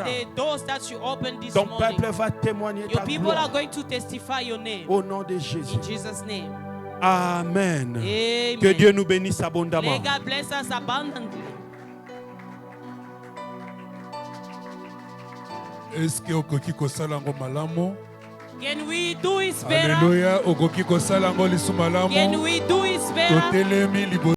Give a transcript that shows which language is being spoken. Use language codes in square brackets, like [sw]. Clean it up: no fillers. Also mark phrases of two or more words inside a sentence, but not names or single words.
[fr] Ton peuple va témoigner ta gloire. Au nom de Jésus. Amen. Que Dieu nous bénisse abondamment. Est-ce que [ln] okoki kosala ngo malamu? [en] Can we do it better? [ln] Alléluia, okoki kosala ngo lisu malamu. [en] Can we do it better? [ln] Totelemi libo